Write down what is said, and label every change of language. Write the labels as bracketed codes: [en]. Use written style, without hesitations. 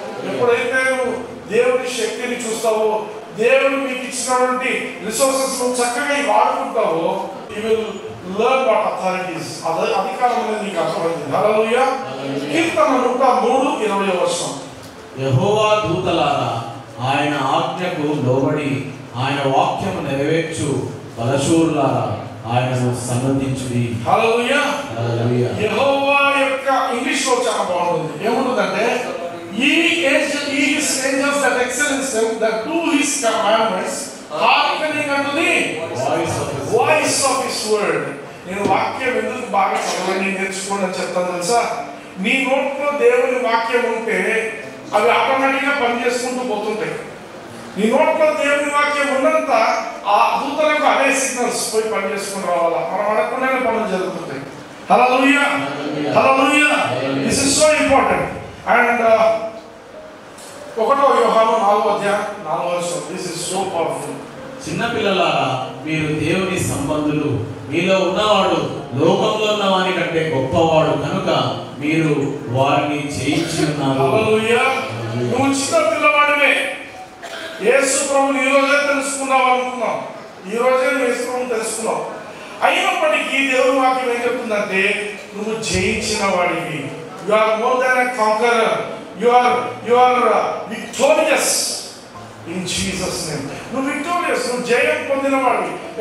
[te] ఎప్పుడైతే నువ్వు దేవుడి శక్తిని చూస్తావో, దేవుడు మీకు ఇచ్చినటువంటి రిసోర్సెస్ నువ్వు చక్కగా వాడుకుంటావో, [en] you will learn what authorities, [te] అధికారం అనేది నీకు అర్థమైంది. హల్లెలూయా. కీర్తన 103:20వ వచనం. యెహోవా దూతలారా ఆయన ఆజ్ఞకు లోబడి ఆయన వాక్యము నెరవేర్చు బలశూరులారా ఆయనను సన్నతించుడి. హల్లెలూయా. హల్లెలూయా. యెహోవా యొక్క ఇంగ్లీష్ లో చాలా బాగుంటుంది. ఏముంటుందంటే, [en] He is angels that excel in strength, that do His commandments, hearkening unto the voice of His word. [te] నేను వాక్యం ఎందుకు బాగా చదవండి నేర్చుకోండి అని చెప్తాను తెలుసా? నీ నోట్లో దేవుని వాక్యం ఉంటే అవి ఆటోమేటిక్గా పనిచేసుకుంటూ పోతుంటాయి. నీ నోట్లో దేవుని వాక్యం ఉన్నంత ఆ దూతలకు అదే సిగ్నల్స్ పోయి పనిచేసుకుని రావాలా, మనం అడగకుండానే పనులు జరుగుతుంటాయి. [en] Hallelujah. Hallelujah. This is so important. And 1 యోహాను 4:4. This is so powerful. [te] చిన్నపిల్లలారా మీరు దేవుని సంబంధులు, మీలో ఉన్నవాడు లోకంలో ఉన్న వాని కంటే గొప్పవాడు కనుక మీరు వారిని జయించి ఉన్నారు. హల్లెలూయా. నువ్వు చిన్న పిల్లవాడివే, యేసు ప్రభువుని ఈ రోజే తెలుసుకున్నావు అనుకున్నావు, ఈ రోజే యేసు ప్రభువుని తెలుసుకున్నావు. అయినప్పటికీ దేవుని వాక్యం ఏం చెప్తుందంటే, నువ్వు జయించిన వాడివి. [en] You are more than a conqueror. You are victorious in Jesus name. [te] నువ్వు విక్టోరియస్, నువ్వు జయం పొందినవాడివి.